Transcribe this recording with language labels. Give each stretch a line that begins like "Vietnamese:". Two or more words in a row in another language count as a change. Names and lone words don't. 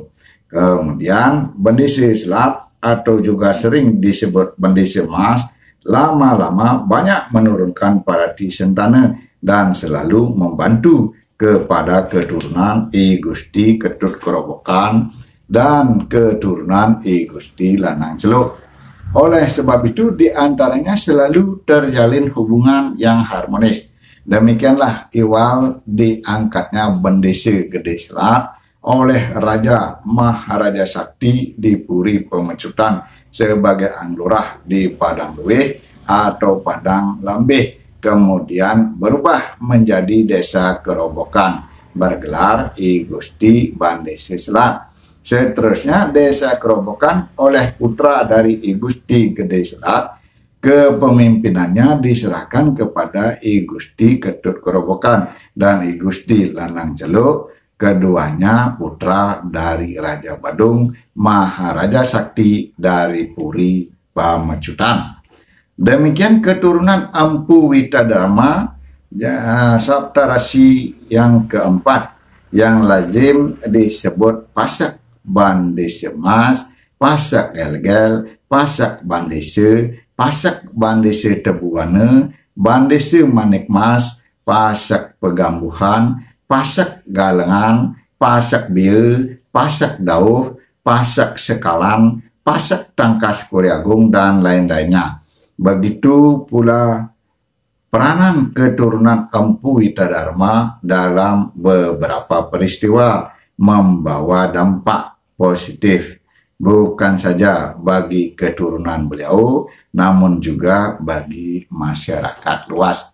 Indonesian: Kemudian Bendese Selat atau juga sering disebut Bendese Mas lama-lama banyak menurunkan
Balinese: parati sentana
Indonesian: dan selalu membantu kepada keturunan I Gusti Ketut Kerobokan dan keturunan I Gusti Lanang Celuk. Oleh sebab itu diantaranya selalu terjalin hubungan yang harmonis. Demikianlah iwal diangkatnya Bendese Gede Selat oleh Raja Maharaja Sakti di Puri Pemecutan sebagai anglurah di Padang Luwih atau Padang Lambeh, kemudian berubah menjadi Desa Kerobokan bergelar I Gusti Bandese Selat. Seterusnya Desa Kerobokan oleh putra dari I Gusti Gede Selat, kepemimpinannya diserahkan kepada I Gusti Ketut Kerobokan dan I Gusti Lanang Celuk, keduanya putra dari Raja Badung Maharaja Sakti dari Puri Pamecutan. Demikian keturunan Empu Witadharma Sabta Rasi yang keempat yang lazim disebut Pasek Bandese Mas, Pasek Gelgel, Pasek Bandese, Pasek Bandese Tebuane, Bandese Manik Mas, Pasek Pegambuhan, Pasek Galengan, Pasek Bieu, Pasek Dauh, Pasek Sekalan, Pasek Tangkas Kuriagung, dan lain-lainnya. Begitu pula peranan keturunan Empu Witadharma dalam beberapa peristiwa membawa dampak positif bukan saja bagi keturunan beliau, namun juga bagi masyarakat luas.